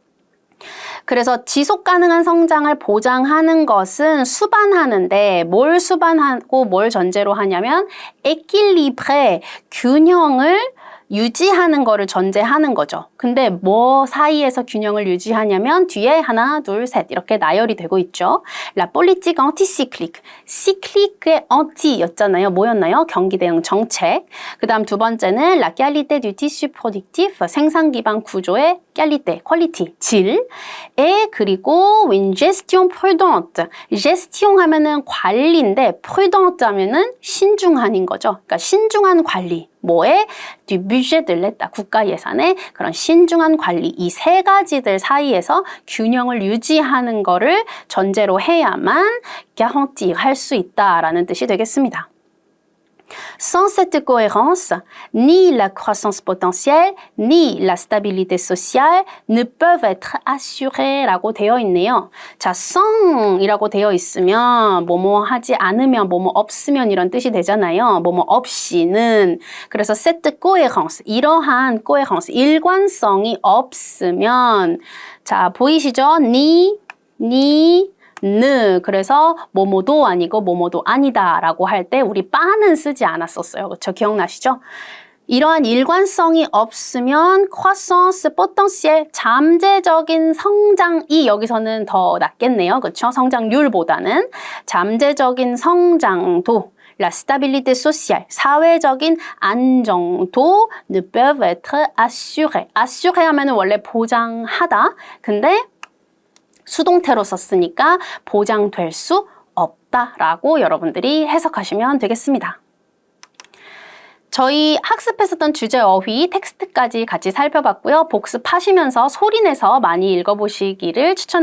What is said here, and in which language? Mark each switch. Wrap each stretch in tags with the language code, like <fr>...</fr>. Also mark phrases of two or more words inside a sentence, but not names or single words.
<ko>그래서 지속 가능한 성장을 보장하는 것은 수반하는데 뭘 수반하고 뭘 전제로 하냐면 équilibre, 균형을 유지하는 거를 전제하는 거죠. 근데 뭐 사이에서 균형을 유지하냐면 뒤에 하나, 둘, 셋 이렇게 나열이 되고 있죠.</ko> <fr>La politique anticyclique,</fr> <ko>cyclique의 anti였잖아요. 뭐였나요? 경기 대응 정책. 그 다음 두 번째는</ko> <fr>la qualité du tissu productif,</fr> <ko>생산 기반 구조의 qualité, 퀄리티, 질에 그리고</ko> <fr>une gestion prudente,</fr> <ko>gestion 하면은 관리인데 prudente 하면은 신중한인 거죠. 그러니까 신중한 관리. 뭐에?</ko> <fr>du budget de l'État,</fr> <ko>국가 예산의 그런 신중한 관리 이 세 가지들 사이에서 균형을 유지하는 거를 전제로 해야만 garantir 할 수 있다라는 뜻이 되겠습니다.</ko> <fr>Sans cette cohérence, ni la croissance potentielle, ni la stabilité sociale ne peuvent être assurées</fr> <ko>라고 되어 있네요. 자, sans이라고 되어 있으면 뭐뭐 하지 않으면 뭐뭐 없으면 이런 뜻이 되잖아요. 뭐뭐 없이는. 그래서</ko> <fr>cette cohérence,</fr> <ko>이러한 cohérence, 일관성이 없으면 자, 보이시죠? 니, 그래서 뭐뭐도 아니고 뭐뭐도 아니다 라고 할 때 우리 빠는 쓰지 않았었어요. 그렇죠? 기억나시죠? 이러한 일관성이 없으면</ko> <fr>croissance potentielle,</fr> <ko>잠재적인 성장이 여기서는 더 낫겠네요. 그렇죠? 성장률보다는 잠재적인 성장도</ko> <fr>La stabilité sociale,</fr> <ko>사회적인 안정도</ko> <fr>ne peuvent être assurées.</fr> <ko>assurées 하면은 원래 보장하다. 근데 수동태로 썼으니까 보장될 수 없다라고 여러분들이 해석하시면 되겠습니다. 저희 학습했었던 주제 어휘 텍스트까지 같이 살펴봤고요. 복습하시면서 소리내서 많이 읽어보시기를 추천드리겠습니다.</ko>